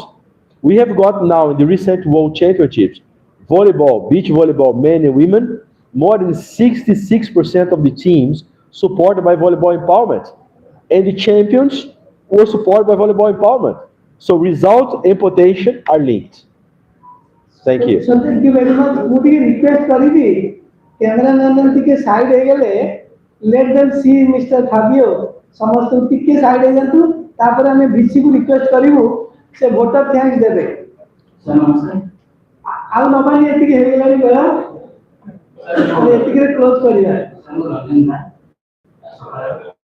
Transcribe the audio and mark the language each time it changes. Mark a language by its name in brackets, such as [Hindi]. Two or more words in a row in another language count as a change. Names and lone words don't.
[English] We have got now in the recent World Championships, volleyball, beach volleyball, men and women, more than 66% of the teams supported by volleyball empowerment. And the champions were supported by volleyball empowerment. So result and potential are linked. Thank you. So thank you very much. [Odia] ମୁଁ ଟିକେ ରିକ୍ୱେଷ୍ଟ କରିବି କ୍ୟାମେରାମ୍ୟାନ୍ ଟିକେ ସାଇଡ୍ ହେଇଗଲେ [English] let them see Mr. [Odia] Fabio ସମସ୍ତଙ୍କୁ ଟିକେ ସାଇଡ୍ ହେଇଯାନ୍ତୁ ତାପରେ ଆମେ ଭିସିକୁ ରିକ୍ୱେଷ୍ଟ କରିବୁ ସେ [English] voter thanks [Odia] ଦେବେ ଆଉ ନବାନି ଏତିକି ହେଇଗଲାଣି ବେଳା ଏତିକିରେ କ୍ଲୋଜ କରିବା